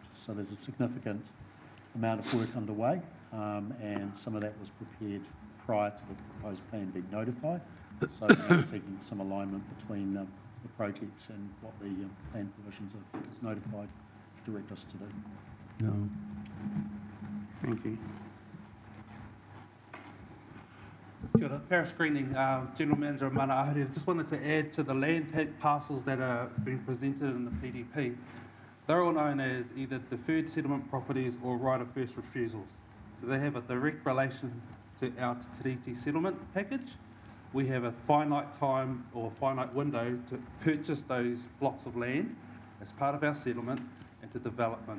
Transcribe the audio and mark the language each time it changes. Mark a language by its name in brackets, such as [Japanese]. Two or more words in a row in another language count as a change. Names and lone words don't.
[English] So there's a significant amount of work underway, and some of that was prepared prior to the proposed plan being notified. So we're seeking some alignment between the projects and what the plan provisions is notified direct us to do. No. Thank you. [Māori] Kia ora. [English] Paris Greening, General Manager of Mana Ahuriri. Just wanted to add to the land take parcels that are being presented in the PDP. They're all known as either deferred settlement properties or right of first refusals. So they have a direct relation to our Te Tiriti settlement package. We have a finite time or finite window to purchase those blocks of land as part of our settlement and to develop them.